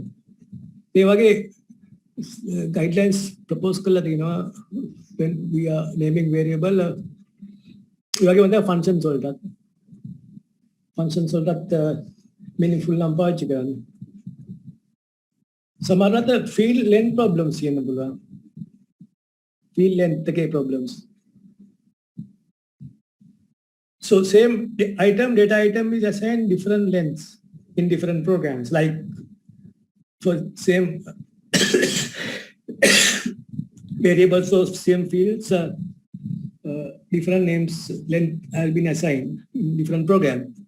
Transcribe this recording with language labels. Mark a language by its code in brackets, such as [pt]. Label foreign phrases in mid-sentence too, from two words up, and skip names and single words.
[si] ඒ වගේ guidelines propose කරලා තිනවා [en] when we are naming variable [si] ඒ වගේ වන්ද functions වලටත් meaningful නම් පාවිච්චි කරන්න. සමහරවිට [en] field length problems [si] කියන්න පුළුවන්. [en] field length [si] එකේ problems. [en] So same data item is assigned different lengths in different programs, like for same variables of same fields, different names length have been assigned in different programs.